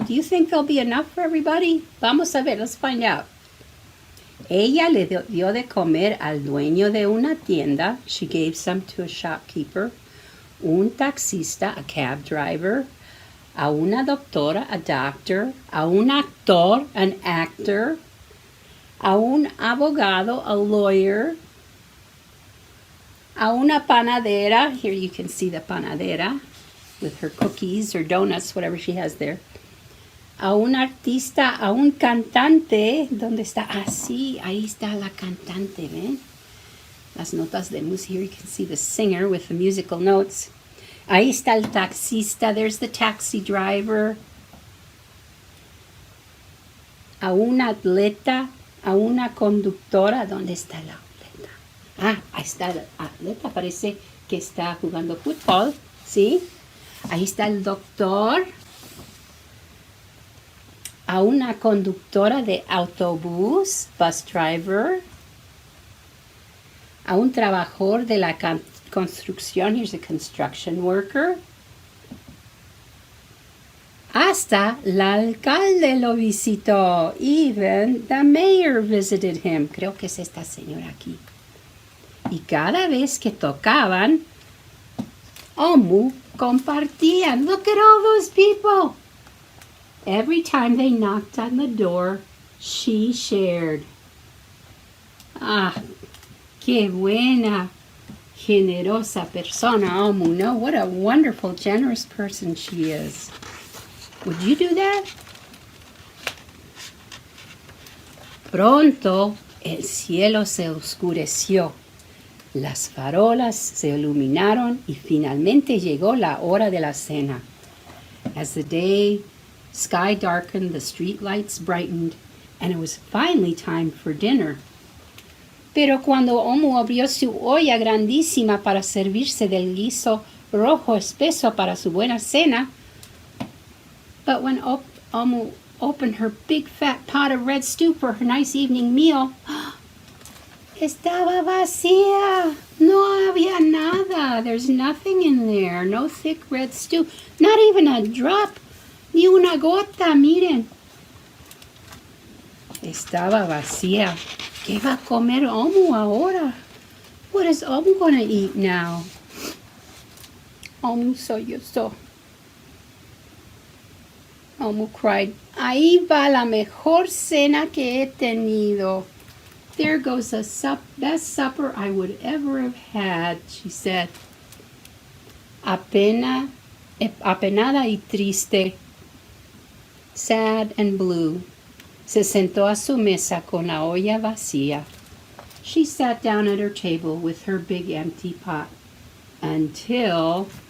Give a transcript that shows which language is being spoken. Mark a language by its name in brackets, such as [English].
[English] Do you think there'll be enough for everybody? [Spanish] Vamos a ver, [English] let's find out. [Spanish] Ella le dio de comer al dueño de una tienda. [English] She gave some to a shopkeeper. [Spanish] Un taxista, [English] a cab driver. [Spanish] A una doctora, [English] a doctor. [Spanish] A un actor, [English] an actor. [Spanish] A un abogado, [English] a lawyer. [Spanish] A una panadera. [English] Here you can see the panadera with her cookies or donuts, whatever she has there. [Spanish] A un artista, a un cantante. ¿Dónde está? Ah, sí, ahí está la cantante, ¿ven? Las notas de música. [English] Here you can see the singer with the musical notes. [Spanish] Ahí está el taxista. [English] There's the taxi driver. [Spanish] A un atleta, a una conductora. ¿Dónde está la atleta? Ah, ahí está el atleta. Parece que está jugando fútbol, ¿sí? Ahí está el doctor. A una conductora de autobús, [English] bus driver. [Spanish] A un trabajador de la construcción, [English] here's a construction worker. [Spanish] Hasta el alcalde lo visitó. [English] Even the mayor visited him. [Spanish] Creo que es esta señora aquí. Y cada vez que tocaban, Omu compartían. [English] Look at all those people. Every time they knocked on the door, she shared. [Spanish] Ah, qué buena, generosa persona, Omu. [English] No, what a wonderful, generous person she is. Would you do that? [Spanish] Pronto el cielo se oscureció. Las farolas se iluminaron y finalmente llegó la hora de la cena. [English] As the sky darkened, the street lights brightened, and it was finally time for dinner. [Spanish] Pero cuando Omu abrió su olla grandísima para servirse del guiso rojo espeso para su buena cena, [English] but when Omu opened her big fat pot of red stew for her nice evening meal, [Spanish] estaba vacía. No había nada. [English] There's nothing in there. No thick red stew. Not even a drop. [Spanish] Ni una gota, miren. Estaba vacía. ¿Qué va a comer Omu ahora? [English] What is Omu going to eat now? [Spanish] Omu sollozó. [English] Omu cried, [Spanish] ahí va la mejor cena que he tenido. [English] There goes the best supper I would ever have had, she said. [Spanish] Apenada y triste, [English] sad and blue, [Spanish] se sentó a su mesa con la olla vacía. [English] She sat down at her table with her big empty pot until...